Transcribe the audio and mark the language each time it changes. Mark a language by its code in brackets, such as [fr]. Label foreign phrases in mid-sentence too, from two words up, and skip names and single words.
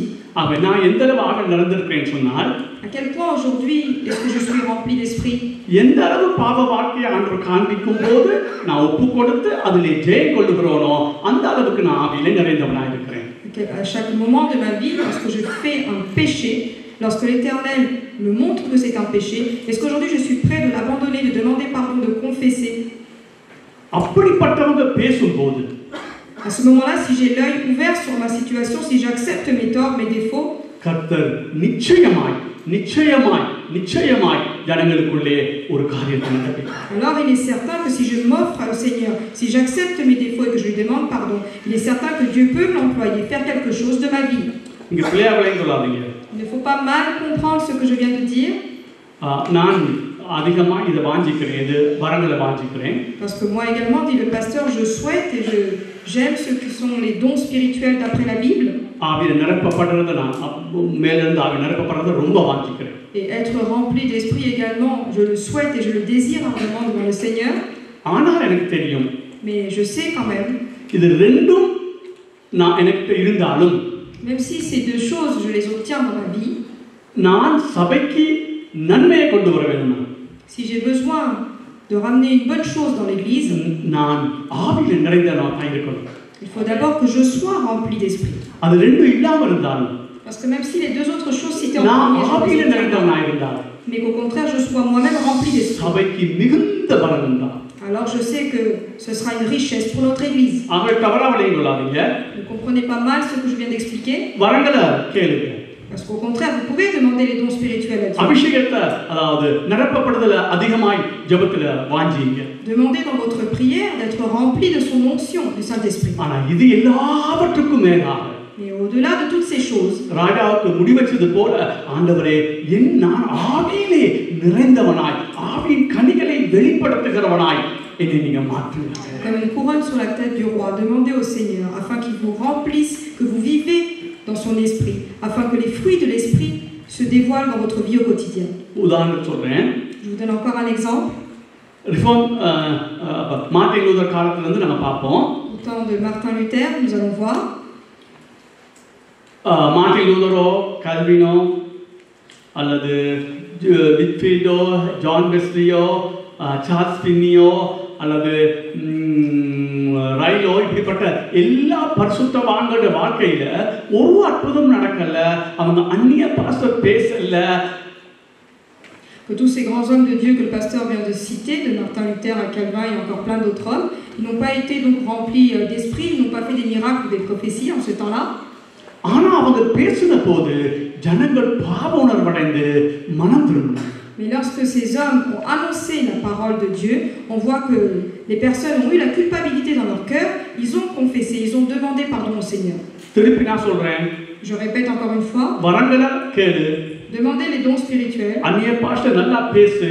[ta] நான் எந்த அளவு ஆவியில் நிறைந்திருக்கிறேன்னு சொன்னால், [fr] à quel point aujourd'hui est-ce que je suis rempli d'esprit? [ta] எந்த அளவு பாவ வாழ்க்கையை ஆண்டவர் காண்பிக்கும் போது நான் ஒப்பு கொடுத்து அதிலே ஜெயம் கொள்ளுகிறோனோ அந்த அளவுக்கு நான் ஆவியிலே நிறைந்தவனாக இருக்கிறேன். [fr] À chaque moment de ma vie, lorsque je fais un péché, lorsque l'Éternel me montre que c'est un péché, est-ce qu'aujourd'hui je suis prêt de l'abandonner, de demander pardon, de confesser? [ta] அப்படிப்பட்டவங்க பேசும்போது, [fr] à ce moment-là, si j'ai l'œil ouvert sur ma situation, si j'accepte mes torts, mes défauts, [ta] கர்த்தர் நிச்சயமாய் நிச்சயமாய் நிச்சயமாய் ஜனங்களுக்குள்ளே ஒரு காரியத்தை நடப்பிப்பார். [fr] alors il est certain que si je m'offre au Seigneur, si j'accepte mes défauts et que je lui demande pardon, il est certain que Dieu peut m'employer, faire quelque chose de ma vie. [ta] இங்க பிள்ளையாவளையும் சொல்லாதீங்க. [fr] Il ne faut pas mal comprendre ce que je viens de dire. [ta] நான் அதிகமாக இதை வாஞ்சிக்கிறேன், இது வரங்களை வாஞ்சிக்கிறேன். [fr] Parce que moi également, dit le pasteur, je souhaite et j'aime ce que sont les dons spirituels d'après la Bible. [ta] ஆவியில் நிரப்பப்படுறதை நான் மேலிருந்து ஆவி நிரப்பப்படுறதை ரொம்ப வாஞ்சிக்கிறேன். [fr] Et être rempli d'esprit également, je le souhaite et je le désire vraiment devant le Seigneur. [ta] ஆனால் எனக்கு தெரியும். [fr] Mais je sais quand même. [ta] இது ரெண்டும் நான் எனக்கு இருந்தாலும், [fr] même si ces deux choses je les obtiens dans ma vie, [ta] நான் சபைக்கு நன்மையை கொண்டு வர வேண்டும். [fr] si j'ai besoin de ramener une bonne chose dans l'église, [ta] நான் ஆவியில் நிறைந்தவனாக இருக்கணும். [fr] il faut d'abord que je sois rempli d'esprit. [ta] அது ரெண்டும் இல்லாமல் இருந்தாலும், [fr] parce que même si les deux autres choses citées en premier, [ta] நான் ஆவியில் நிறைந்தவனாக இருந்தாலும், [fr] mais qu'au contraire je sois moi-même rempli d'esprit, [ta] சபைக்கு மிகுந்த பலன் உண்டாகும். [fr] alors je sais que ce sera une richesse pour notre église. [ta] ஆகவே தவறாவளையும் கொள்ளாதீங்க. [fr] Ne comprenez pas mal ce que je viens d'expliquer. [ta] வரங்களை கேளுங்க. [fr] Parce qu'au contraire, vous pouvez demander les dons spirituels à Dieu. [ta] அபிஷேகத்தை, அதாவது நிரப்பப்படுதல அதிகமாய் ஜெபத்துல வாஞ்சிங்க. [fr] Demandez dans votre prière d'être rempli de son onction, du Saint-Esprit. [ta] ஆனா இது எல்லாவற்றுக்கும் மேலாக, [fr] mais au-delà de toutes ces choses, [ta] ராஜாவுக்கு முடிவெச்சது போல, ஆண்டவரே நான் ஆவியிலே நிறைந்தவனாய், ஆவியின் கனிகளை வெளிப்படுத்துகிறவனாய் என்னை நீங்க மாற்றுங்க. [fr] comme une couronne sur la tête du roi, demandez au Seigneur afin qu'il vous remplisse, que vous vivez dans son esprit, afin que les fruits de l'esprit se dévoilent dans votre vie au quotidien. [ta] உதாரணம் சொல்றேன். [fr] Je vous donne encore un exemple. [ta] ரிஃபார்ம் மார்ட்டின் லூதர் காலத்துல இருந்து நம்ம பார்ப்போம். [fr] Au temps de Martin Luther, nous allons voir. [ta] மார்ட்டின் லூதரோ, கல்வினோ, அல்லது விட்ஃபீல்டோ, ஜான் வெஸ்லியோ, சார்ல்ஸ் பின்னியோ, அல்லது ரைலோ, இப்படிப்பட்ட எல்லா பரிசுத்தவான்களுடைய வாழ்க்கையில ஒரு அற்புதம் நடக்கல, அவங்க அந்நிய பாஷை பேசல. [fr] Que tous ces grands hommes de Dieu que le pasteur vient de citer, de Martin Luther à Calvin et encore plein d'autres hommes, ils n'ont pas été donc remplis d'esprit, ils n'ont pas fait des miracles ou des prophéties en ce temps-là. [ta] ஆனா அவங்க பேசின போது ஜனங்கள் பாவ உணர்வடைந்து மனம் திரும்பினாங்க. [fr] Mais lorsque ces hommes ont annoncé la parole de Dieu, on voit que les personnes ont eu la culpabilité dans leur cœur, ils ont confessé, ils ont demandé pardon au Seigneur. [ta] திருப்பி நான் சொல்றேன். [fr] Je répète encore une fois. [ta] வரங்களை கேளு. [fr] Demandez les dons spirituels. [ta] அந்நிய பாஷை நல்லா பேசு.